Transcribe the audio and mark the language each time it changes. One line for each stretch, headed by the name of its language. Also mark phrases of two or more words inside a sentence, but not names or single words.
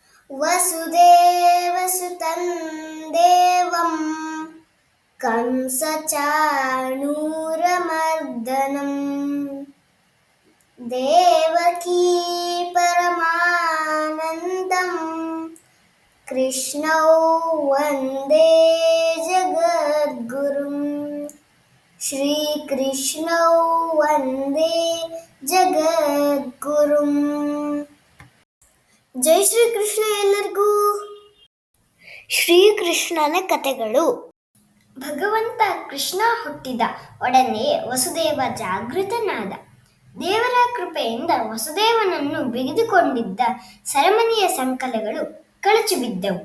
Sanskrit: ವಸುದೇವಸುತಂ ದೇವಂ ಕಂಸಚಾಣೂರಮರ್ದನಂ ದೇವಕೀ ಪರಮಾನಂದಂ ಕೃಷ್ಣೌ ವಂದೇ ಜಗದ್ಗುರುಂ ಶ್ರೀಕೃಷ್ಣೌ ವಂದೇ ಜಗದ್ಗುರುಂ.
Kannada: ಜೈ ಶ್ರೀಕೃಷ್ಣ ಎಲ್ಲರಿಗೂ. ಶ್ರೀಕೃಷ್ಣನ ಕಥೆಗಳು. ಭಗವಂತ ಕೃಷ್ಣ ಹುಟ್ಟಿದ ಒಡನೆ ವಸುದೇವ ಜಾಗೃತನಾದ. ದೇವರ ಕೃಪೆಯಿಂದ ವಸುದೇವನನ್ನು ಬಿಗಿದುಕೊಂಡಿದ್ದ ಸೆರೆಮನೆಯ ಸಂಕಲಗಳು ಕಳಚಿ ಬಿದ್ದವು.